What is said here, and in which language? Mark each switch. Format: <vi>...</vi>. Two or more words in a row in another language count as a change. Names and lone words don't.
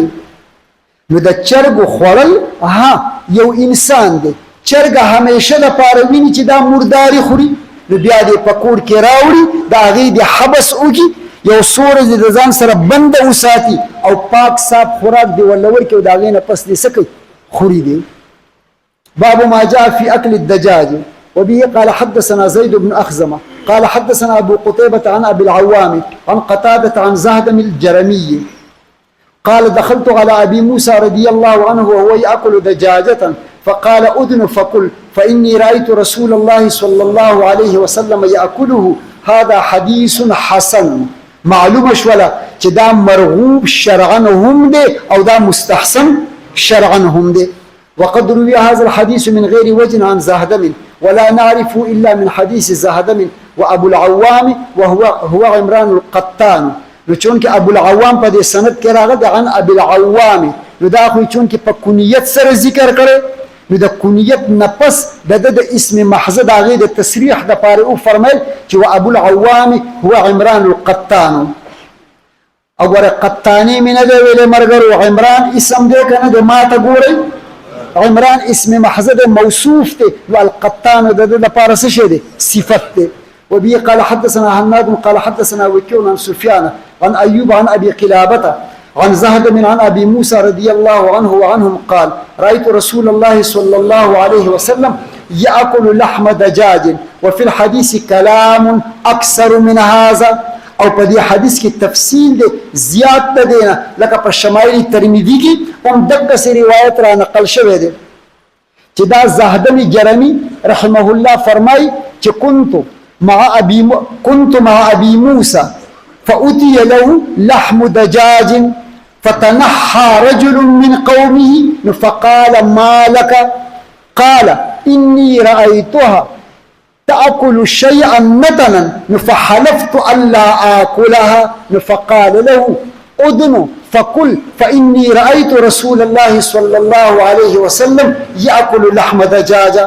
<ps>نو د چرګو خوړل یو انسان دی، چرګه همیشه دپاره ویني چې دا مرداري خوري، نو بیا دې په کور کې راوړي، د هغې د حبس وکړي، یو څو ورځې د ځان سره بنده وساتي او پاک صاف خوراک دې ورله ورکړي او د هغې نه پس دې څه کوي؟ خوري دې.</ps> <ar>باب ما جاء في أكل الدجاج. وبه قال حدثنا زيد بن أخزمة قال حدثنا أبو قتيبة عن أبي العوام عن قتادة عن زهدم الجرمي قال دخلت على أبي موسى رضي الله عنه وهو يأكل دجاجة فقال أذن فكل فإني رأيت رسول الله صلى الله عليه وسلم يأكله هذا حديث حسن.</ar> <ps>معلومه شوله چې دا مرغوب شرعا هم دی او دا مستحسن شرعا هم دی.</ps> <ar>وقد روي هذا الحديث من غير وجه عن زهدم ولا نعرف إلا من حديث زهدم وأبو العوام وهو عمران القطان.</ar> <ps>نو چون کې ابو العوام په دې سند کې راغلی</ps> <ar>عن ابي العوام،</ar> <ps>نو دا خو چون کې په کنیت سره ذکر کړي، نو د کنیت نفس د اسم محض د هغې د تصریح دپاره او فرمیل چې</ps> <ar>و ابو العوام هو عمران القطان.</ar> <ps>او ګوره قطاني مې نه دی ویلی ملګرو، عمران اسم دی که نه دی؟ ما ته ګورئ، عمران اسم محض دی، موصوف دی، نو القطان د ده دپاره څه شی دی؟ صفت دی.</ps> <ar>وبه قال حدثنا حناد قال حدثنا وكيع عن سفيان عن أيوب عن أبي قلابة عن زهد من عن أبي موسى رضي الله عنه وعنهم قال رأيت رسول الله صلى الله عليه وسلم يأكل لحم دجاج وفي الحديث كلام أكثر من هذا.</ar> <ps>او په دې حدیث کې تفصیل دی زیات ده دینه، لکه په شمایل ترمذی کې هم دغسې روایت را نقل شوی دی چې دا زهدم جرمی رحمه الله فرمای چې</ps> <ar>كنت مع أبي موسى فأتي له لحم دجاج فتنحى رجل من قومه فقال ما لك؟ قال إني رأيتها تأكل شيئا نتنا فحلفت ألا آكلها فقال له أذن فكل فإني رأيت رسول الله صلى الله عليه وسلم يأكل لحم دجاجا.</ar>